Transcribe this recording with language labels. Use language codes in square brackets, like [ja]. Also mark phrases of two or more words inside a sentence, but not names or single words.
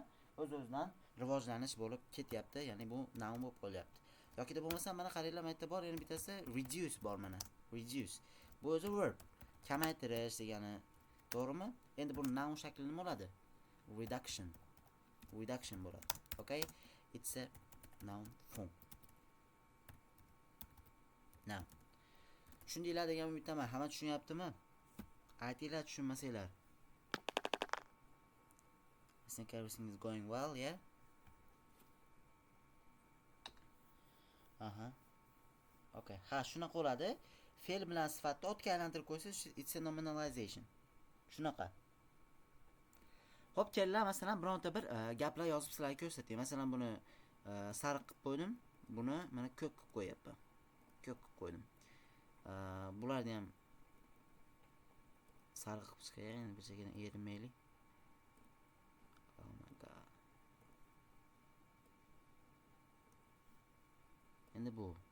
[uz] O'z-o'zidan rivojlanish bo'lib ketyapti. Ya'ni bu noun bo'lib qolyapti. Yoki deb bo'lmasa mana qaranglar, bu yerda bor, yana bittasi reduce bor mana. Reduce. Bu o'zi verb. Kamaytirish degani, to'g'rimi? Endi bu noun shakli nima bo'ladi? Reduction bo'ladi. Okay? [en] It's a noun form. Now. [uz] Tushundinglar degan umiddaman. Hamma tushunyaptimi? Aytinglar tushunmasanglar. [en] I think everything is going well, yeah? Okay. [uz] Shunaqa bo'ladi. Fe'l bilan sifatni otga aylantirib qo'ysa, [en] it's a nominalization. [uz] Shunaqa. Xo'p, kelinglar, masalan, bironta bir gaplar yozib sizlarga ko'rsatay. Masalan, buni sariq qilib qo'ydim. Buni mana ko'k qilib qo'yapman. Bularni ham sariq qilib chiqay, endi bir chekana erinmaylik. [en] Oh my god. [uz] Endi bu